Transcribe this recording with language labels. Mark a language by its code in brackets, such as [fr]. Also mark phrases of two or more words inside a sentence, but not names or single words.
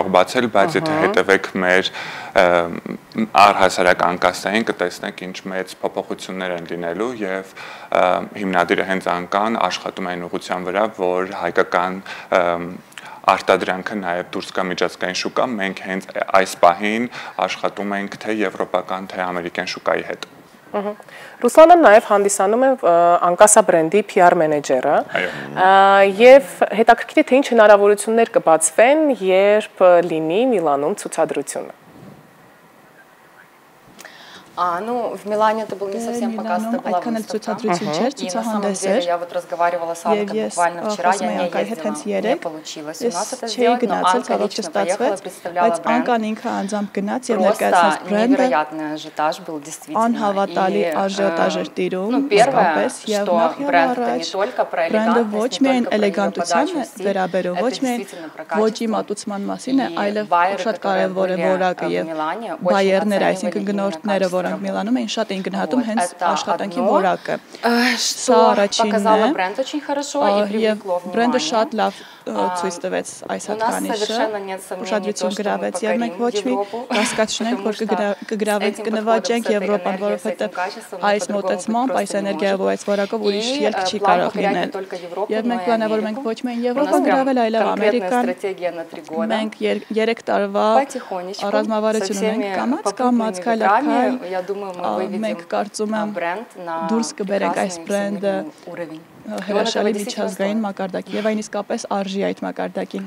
[hy] բացել, բայց եթե հետևեք մեր առհասարակ Անկասային, կտեսնեք ինչ մեծ փոփոխություններ են լինելու եւ հիմնադիրը հենց Անկան աշխատում է այն ուղղության վրա, որ հայկական արտադրանքը նաև դուրս գա միջազգային շուկա, մենք հենց այս պահին աշխատում ենք թե եվրոպական, թե ամերիկյան շուկայի հետ։ Ռուսլանան նաև հանդիսանում է Անկասա բրենդի PR մենեջերը և հետաքրքիր է, թե ինչ հնարավորություններ կբացվեն, երբ լինի Միլանում ցուցադրությունը։ [ru] Ну, в Милане это был не совсем показ, это была выставка. И на самом деле я вот разговаривала с Анкой буквально вчера, я не ездила, не получилось у нас это сделать, но Анка лично поехала, представляла бренд. Просто невероятный ажиотаж был действительно. И ну, первое, что бренд это не только про элегантность, не только про подачу стиль, это действительно про качество. И байеры, которые были в Милане, очень оценивали именно [hy] Միլանում էին շատ էին գնահատում հենց աշխատանքի որակը։ [ru] Что показало бренд очень хорошо и привлекло внимание. [hy] Բրենդը շատ լավ ցույց տվեց այս հատկանիշը, ուշադրություն գրավեց եւ մենք ոչ մի կասկած չունենք, որ կնվաճենք Եվրոպան, որովհետեւ այս մոտեցմամբ, այս էներգիայով ու այս որակով ուրիշ ելք չի կարող լինել։ Եւ մենք պլանավորում ենք ոչ միայն Եվրոպան գրավել, այլև Ամերիկան։ Մենք 3 տարվա ռազմավարություն ունենք կամած քայլ մենք կարծում եմ դուրս կբերենք այս բրենդը հրաշալի միջազգային մակարդակի եւ այն իսկապես արժի այդ մակարդակին։